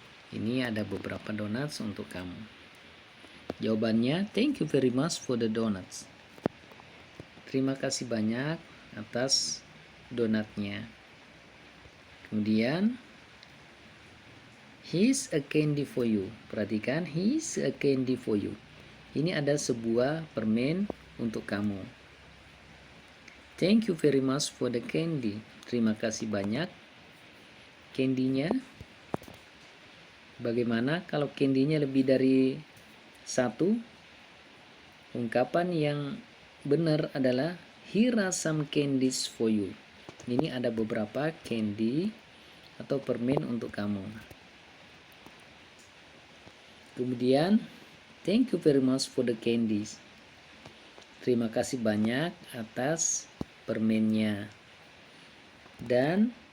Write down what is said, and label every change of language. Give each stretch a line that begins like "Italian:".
Indonesian: Ini ada beberapa donuts untuk kamu.
English: Jawabannya, thank you very much for the donuts.
Indonesian: Terima kasih banyak atas donatnya.
English: Kemudian here's a candy for you. Perhatikan, here's a candy for you.
Indonesian: Ini ada sebuah permen untuk kamu.
English: Thank you very much for the candy.
Indonesian: Terima kasih banyak candy-nya. Bagaimana kalau candy-nya lebih dari satu? Ungkapan yang benar adalah
English: here are some candies for you.
Indonesian: Ini ada beberapa candy atau permen untuk kamu.
English: Kemudian thank you very much for the candies.
Indonesian: Terima kasih banyak atas permennya. Dan